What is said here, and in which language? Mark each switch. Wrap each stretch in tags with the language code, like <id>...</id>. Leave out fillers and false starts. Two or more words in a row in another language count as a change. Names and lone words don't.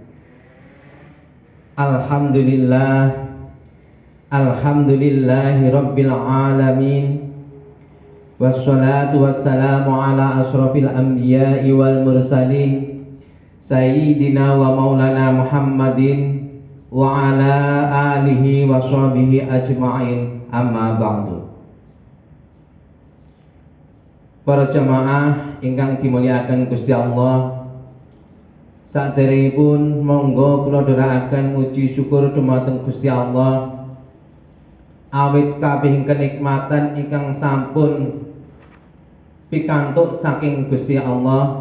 <ar>الحمد لله رب العالمين. والصلاة والسلام على أشرف الأنبياء والمرسلين سيدنا ومولانا محمد وعلى آله وصحبه أجمعين أما بعد.</ar> <jv>Para jamaah ingkang dimulyakaken Gusti Allah, saderengipun monggo kula dherekaken muji syukur dumateng Gusti Allah awit kabeh kenikmatan ingkang sampun pikantuk saking Gusti Allah.</jv>